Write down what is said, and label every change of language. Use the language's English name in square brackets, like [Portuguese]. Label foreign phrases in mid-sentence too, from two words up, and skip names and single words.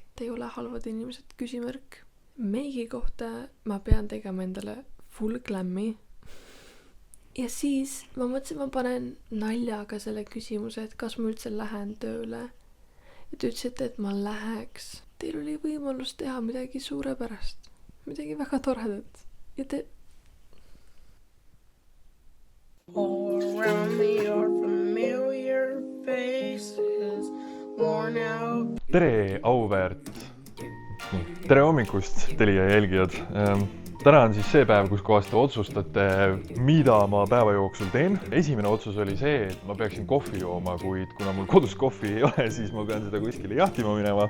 [Estonian] Te ei ole halvad inimesed, küsimärk. Meigi kohta ma pean tegema endale [English] full glammi. [Estonian] Ja siis ma mõtlesin, ma panen naljaga selle küsimuse, et kas ma üldse lähen tööle. Ja te ütlesite, et ma läheks. Teil oli võimalus teha midagi suurepärast. Midagi väga toredat. Ja te... [English] All around me are familiar faces, worn out. [Estonian] Tere, auväärt. Tere hommikust, Telia jälgijad. Täna on siis see päev, kus kohas te otsustate, mida ma päeva jooksul teen. Esimene otsus oli see, et ma peaksin kohvi jooma, kuid kuna mul kodus kohvi ei ole, siis ma pean seda kuskile jahtima minema.